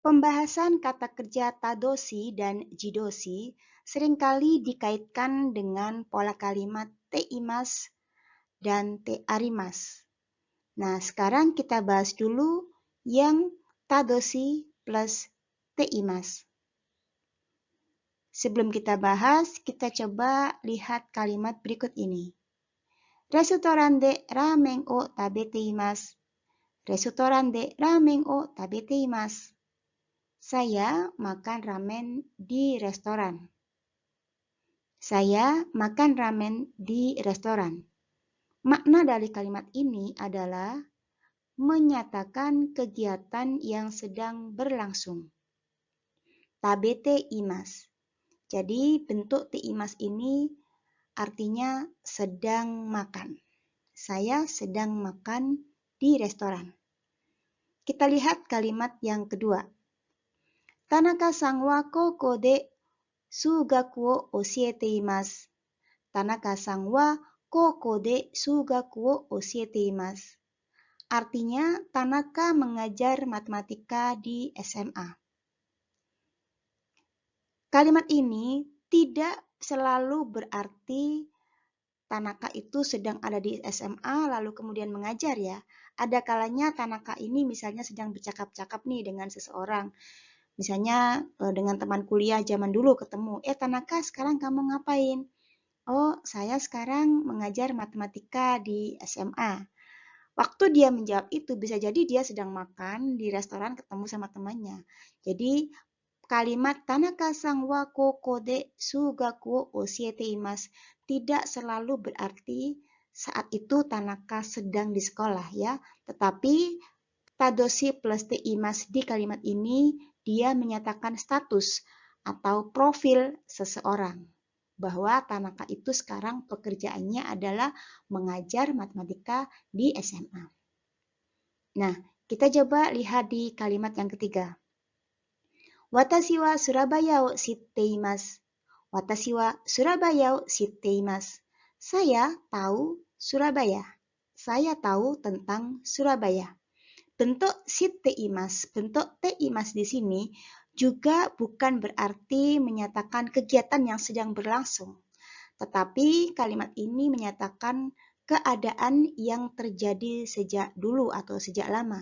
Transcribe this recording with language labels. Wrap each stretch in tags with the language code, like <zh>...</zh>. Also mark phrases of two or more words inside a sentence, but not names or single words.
<id>Pembahasan kata kerja tadoshi dan jidoshi seringkali dikaitkan dengan pola kalimat teimas dan tearimas. Nah, sekarang kita bahas dulu yang tadoshi plus teimas. Sebelum kita bahas, kita coba lihat kalimat berikut ini.</id> <ja>レストランでラーメンを食べています. レストランでラーメンを食べています.</ja> <id>Saya makan ramen di restoran. Saya makan ramen di restoran. Makna dari kalimat ini adalah menyatakan kegiatan yang sedang berlangsung.</id> <ja>食べています.</ja> <id>Jadi bentuk teimas ini artinya sedang makan. Saya sedang makan di restoran. Kita lihat kalimat yang kedua.</id> <ja>田中さんは高校で数学を教えています. 田中さんは高校で数学を教えています.</ja> <id>Artinya, Tanaka mengajar matematika di SMA. Kalimat ini tidak selalu berarti Tanaka itu sedang ada di SMA lalu kemudian mengajar ya. Ada kalanya Tanaka ini misalnya sedang bercakap-cakap nih dengan seseorang. Misalnya dengan teman kuliah zaman dulu ketemu. Tanaka, sekarang kamu ngapain? Oh, saya sekarang mengajar matematika di SMA. Waktu dia menjawab itu bisa jadi dia sedang makan di restoran ketemu sama temannya. Jadi kalimat</id> <ja>田中さんは高校で数学を教えています</ja> <id>tidak selalu berarti saat itu Tanaka sedang di sekolah ya. Tetapi tadoshi plus teimasu di kalimat ini dia menyatakan status atau profil seseorang. Bahwa Tanaka itu sekarang pekerjaannya adalah mengajar matematika di SMA. Nah, kita coba lihat di kalimat yang ketiga.</id> <ja>私はスラバヤを知っています. 私はスラバヤを知っています.</ja> <id>Saya tahu Surabaya. Saya tahu tentang Surabaya. Bentuk shitteimasu, bentuk teimasu di sini juga bukan berarti menyatakan kegiatan yang sedang berlangsung. Tetapi kalimat ini menyatakan keadaan yang terjadi sejak dulu atau sejak lama.</id>